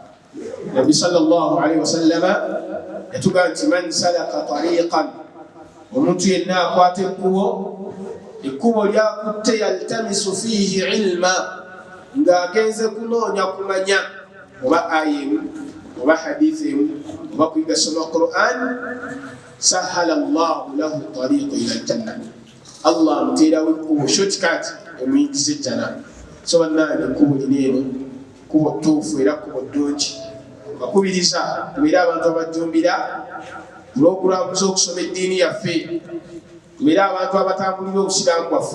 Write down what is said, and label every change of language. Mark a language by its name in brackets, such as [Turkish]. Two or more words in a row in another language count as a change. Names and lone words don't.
[Ganda] Nabbi [Arabic] صلى الله عليه وسلم [Ganda] yatugamba nti [Arabic] من سلك طريقا, [Ganda] omuntu yenna akwata ekkubo lyakutte [Arabic] يلتمس فيه علما, [Ganda] ng'agenze kunoonya kumanya oba aya emu oba hadithi emu oba kuyiga soma Qur'an, [Arabic] سهل الله له طريقا إلى الجنة, [Ganda] Allah amuteerawo ekkubo shortcut emuyingiza ejjana. So bannange ekkubo lino eno kkubo ttuufu era kkubo ddungi. Bakubiriza tubeere abantu abajjumbira olw'okulamuza okusoma eddiini yaffe, tubeere abantu abatambulira obusiraamu bwaffe.